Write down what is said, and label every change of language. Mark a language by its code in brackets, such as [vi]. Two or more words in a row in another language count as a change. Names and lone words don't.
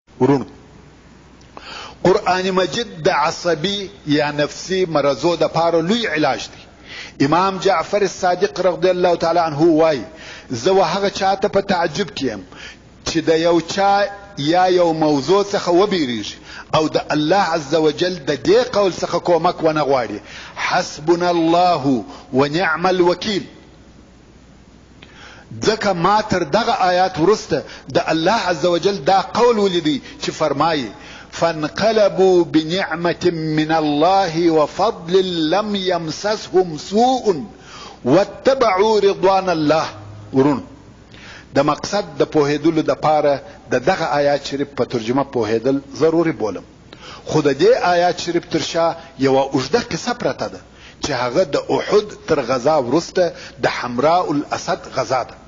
[ps] ورونو قرآن مجید د عصبی یا نفسی مرضو د پاره لوی علاج دی. امام جعفر الصادق [ar] رضی الله تعالی عنه [ps] وای زه هغه چاته په تعجب کیم چې د یو چا یا یو موضوع څخه وبیریږي او د الله [ar] عز وجل [ps] د دې قول څخه کومک ونه غواړي. [ar] حسبنا الله ونعم الوکیل. [ps] ځکه ما تر دغه آیات ورسته د الله [ar] عز وجل [ps] دا قول ولیدی چې فرمایي [ar] فانقلبوا بنعمة من الله وفضل لم يمسسهم سوء واتبعوا رضوان الله. [ps] ورونو د مقصد د پوهېدلو د پاره د دغه آیات شریف په ترجمه پوهېدل ضروري بولم. خو د دې آیات شریف تر شا یوه اوږده قصه پرته ده چې هغه د احد تر غزا وروسته د حمراء الاسد غزا ده.